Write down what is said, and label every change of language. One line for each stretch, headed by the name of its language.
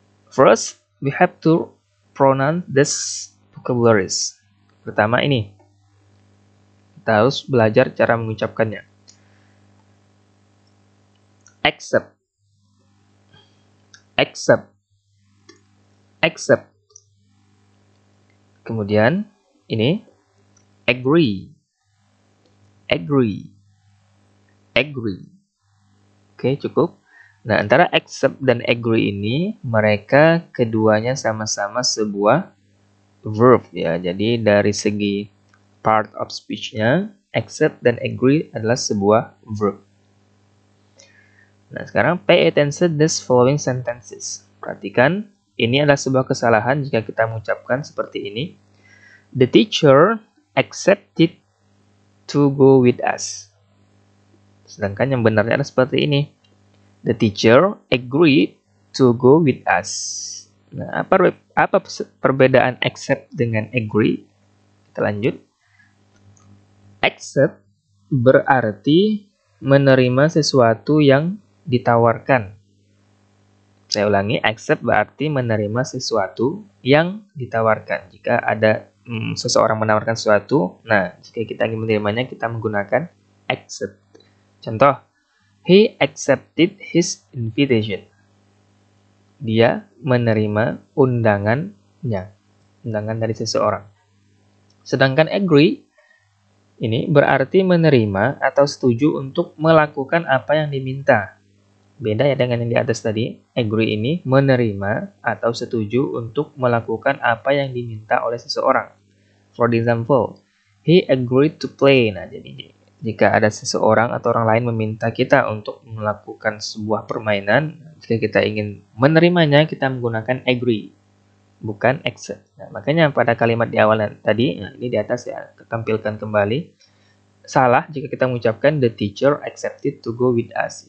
English: First, we have to pronounce these vocabularies.
Indonesian: Pertama ini, kita harus belajar cara mengucapkannya.
English: Accept, accept, accept.
Indonesian: Kemudian ini agree, agree, agree. Oke, cukup. Nah, antara accept dan agree ini mereka keduanya sama-sama sebuah verb ya. Jadi dari segi part of speech-nya, accept dan agree adalah sebuah verb.
English: Nah, sekarang pay attention these following sentences.
Indonesian: Perhatikan. Ini adalah sebuah kesalahan jika kita mengucapkan seperti ini.
English: The teacher accepted to go with us.
Indonesian: Sedangkan yang benarnya adalah seperti ini.
English: The teacher agreed to go with us.
Indonesian: Nah, apa perbedaan accept dengan agree? Kita lanjut. Accept berarti menerima sesuatu yang ditawarkan. Saya ulangi, accept berarti menerima sesuatu yang ditawarkan. Jika ada seseorang menawarkan sesuatu, nah jika kita ingin menerimanya, kita menggunakan accept.
English: Contoh, he accepted his invitation.
Indonesian: Dia menerima undangannya, undangan dari seseorang. Sedangkan agree, ini berarti menerima atau setuju untuk melakukan apa yang diminta. Beda ya dengan yang di atas tadi. Agree ini menerima atau setuju untuk melakukan apa yang diminta oleh seseorang.
English: For example, he agreed to play.
Indonesian: Nah, jadi jika ada seseorang atau orang lain meminta kita untuk melakukan sebuah permainan, jika kita ingin menerimanya, kita menggunakan agree, bukan accept. Nah, makanya pada kalimat di awal tadi, nah ini di atas ya, tampilkan kembali. Salah jika kita mengucapkan the teacher accepted to go with us.